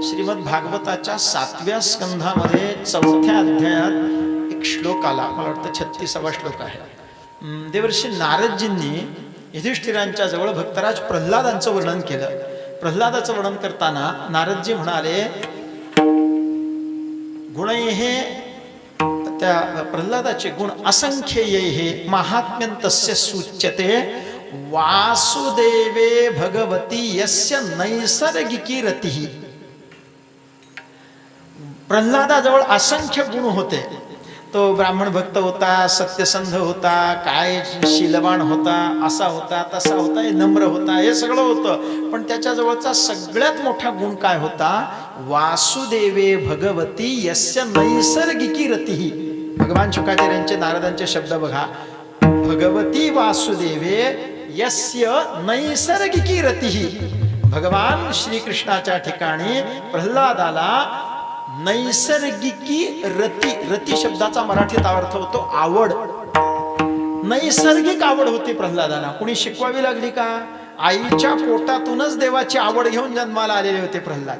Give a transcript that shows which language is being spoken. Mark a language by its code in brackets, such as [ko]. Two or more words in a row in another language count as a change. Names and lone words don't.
[mr] श्रीमद भागवताच्या 7व्या स्कंधामध्ये 4थ्या अध्यायात एक श्लोक आला, मला वाटतं 36वा श्लोक आहे. देवर्षी नारदजींनी युधिष्ठिरांच्या जवळ भक्तराज प्रल्हादांचं वर्णन केलं. प्रल्हादाचं वर्णन करताना नारदजी म्हणाले, गुण हे त्या प्रल्हादाचे गुण [sa] असंख्येय हे महात्म्यंतस्य सूच्यते वासुदेवे भगवती यस्य नैसर्गिकी रती. [mr] प्रल्हादाजवळ असंख्य गुण होते. तो ब्राह्मण भक्त होता, सत्यसंध होता, काय शीलवान होता, असा होता, तसा होता, हे नम्र होता, हे सगळं होतं. पण त्याच्याजवळचा सगळ्यात मोठा गुण काय होता, [sa] वासुदेवे भगवती यस्य नैसर्गिकी रती. [mr] भगवान शुकाचार्यांचे नारदांचे शब्द बघा, [sa] भगवती वासुदेवे यस्य नैसर्गिकी रती. [mr] भगवान श्रीकृष्णाच्या ठिकाणी प्रल्हादाला [sa] नैसर्गिकी रती, [mr] रती शब्दाचा मराठीत अर्थ होतो आवड. नैसर्गिक आवड होती प्रल्हादाला. कुणी शिकवावी लागली का? आईच्या पोटातूनच देवाची आवड घेऊन जन्माला आलेले होते प्रल्हाद.